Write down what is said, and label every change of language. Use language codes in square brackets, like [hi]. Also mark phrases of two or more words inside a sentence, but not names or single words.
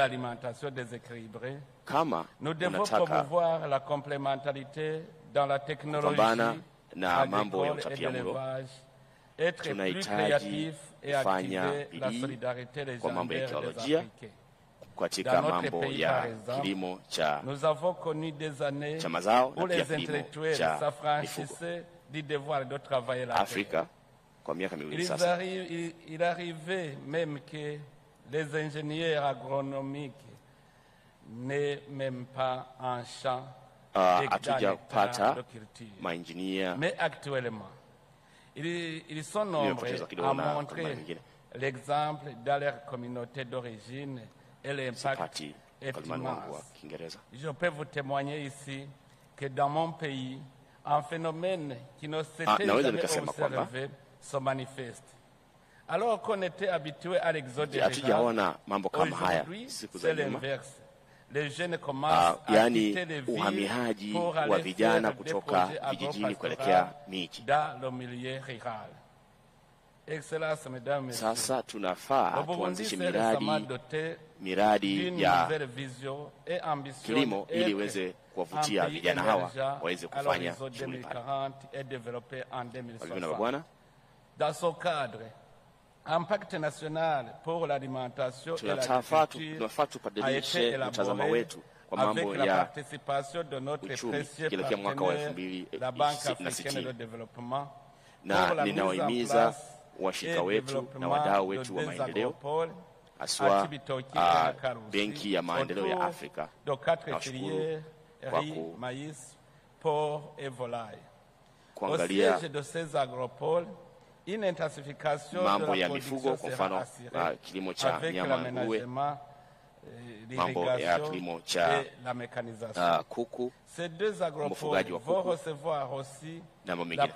[sw] Kama unataka kupambana na mambo ya utapiamlo, tunahitaji kufanya bidii kwa mambo ya ekolojia katika mambo ya kilimo cha mazao na pia kilimo cha mifugo. Afrika kwa miaka miwili sasa, [fr] il arrivait même que les ingénieurs agronomiques ne même pas en champ [sw] hatujapata mainjinia. [fr] Mais actuellement, ils sont nombreux à montrer l'exemple dans leur communauté d'origine et l'impact est immense. Je peux vous témoigner ici que dans mon pays, un phénomène qui ne s'était jamais observé se manifeste. [sw] hatujaona mambo kama haya siku za nyuma. Yani uhamiaji wa vijana kutoka vijijini kuelekea miji. Sasa tunafaa tuanzishe miradi ya kilimo ili iweze kuwavutia vijana hawa waweze kufanya shughuli pale. Bwana, [fr] Impact national pour l'alimentation et l'agriculture a été élaboré avec la participation de notre précieux partenaire, la Banque africaine de développement, [sw] na ninawahimiza washirika wetu na wadau wetu wa maendeleo haswa Benki ya Maendeleo ya Afrika kuangalia mambo ya mifugo, kwa mfano kilimo cha nyama nguruwe, mambo ya kilimo cha kuku, ufugaji wa kuku na mambo mengine.